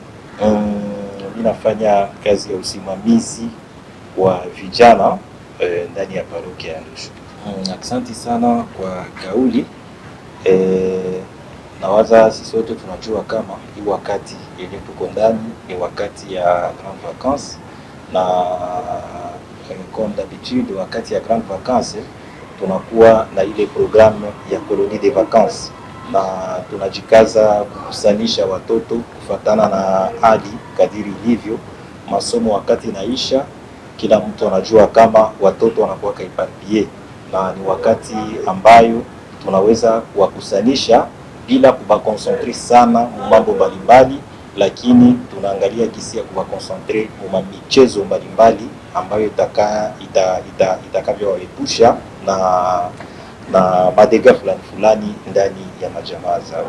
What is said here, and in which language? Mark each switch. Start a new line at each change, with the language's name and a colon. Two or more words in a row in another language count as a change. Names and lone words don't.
Swahili: Mimi nafanya kazi ya usimamizi wa vijana ndani ya parokia ya Ndosho. Asante sana kwa kauli. Nawaza sisi wote tunajua kama hii wakati yenye tuko ndani ni wakati ya
French: grand vacances,
Swahili: na
French: comme d'habitude
Swahili: wakati ya
French: grand vacances
Swahili: tunakuwa na ile programme ya
French: colonie de vacances,
Swahili: na tunajikaza kukusanisha watoto kufatana na hali kadiri ilivyo. Masomo wakati naisha, kila mtu anajua kama watoto wanakuwa kaiparpie, na ni wakati ambayo tunaweza kuwakusanisha bila kubakonsentre sana mu mambo mbalimbali, lakini tunaangalia kisi ya kubakonsentre mu michezo mbalimbali ambayo itakavyowaepusha na madega fulani ndani ya majamaa zao.